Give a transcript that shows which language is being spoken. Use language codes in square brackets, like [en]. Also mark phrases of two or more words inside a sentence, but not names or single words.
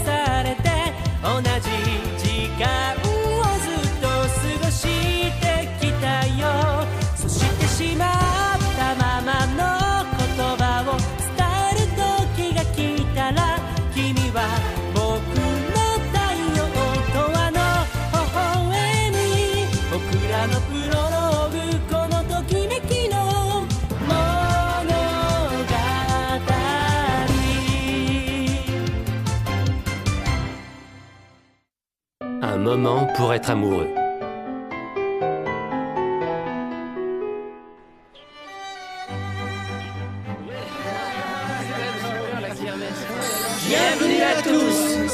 [ja] されて同じ時間をずっと過ごしてきたよそしてしまったままの言葉を伝える時が来たら君は僕の太陽とあの微笑み僕らのプロローグこのときめきの物語 [fr] Un moment pour être amoureux. Bienvenue à tous!